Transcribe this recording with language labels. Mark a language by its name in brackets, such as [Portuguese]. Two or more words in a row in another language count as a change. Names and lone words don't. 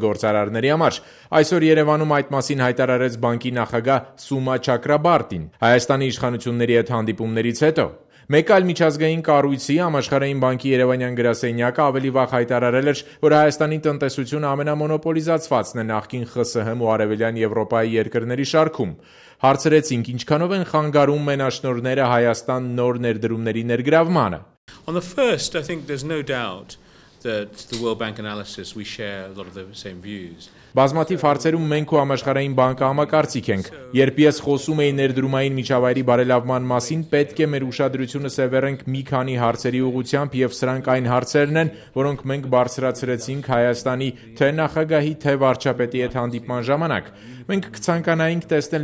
[Armenian] գործարարների համար։ Այսօր Երևանում այդ մասին հայտարարեց բանկի նախագահ Սումա Չակրաբարտին Հայաստանի իշխանությունների հետ հանդիպումներից հետո։ Մեկ այլ միջազգային կառույցի Համաշխարհային բանկի երևանյան գրասենյակը ավելի վաղ հայտարարել էր, որ Հայաստանի տնտեսությունը ամենամոնոպոլիզացվածն է նախկին ԽՍՀՄ ու Արևելյան Եվրոպայի երկրների շարքում։ Հարցրեցինք՝ ինչքանով են խանգարում մենաշնորհները Հայաստան նոր ներդրումների ներգրավմանը։ [English] On the first, I think there's no doubt that the World Bank analysis we share a lot of the same views. [Armenian] Բազմաթիվ հարցերում մենք ու Համաշխարհային բանկը համակարծիք ենք։ Երբ ես խոսում էի ներդրումային միջավայրի բարելավման մասին, պետք է մեր ուշադրությունը սևեռենք մի քանի հարցերի ուղղությամբ, եւ սրանք այն հարցերն են, որոնք մենք բարձրացրեցինք Հայաստանի թե նախագահի, թե վարչապետի հետ հանդիպման ժամանակ։ Մենք կցանկանայինք տեսնել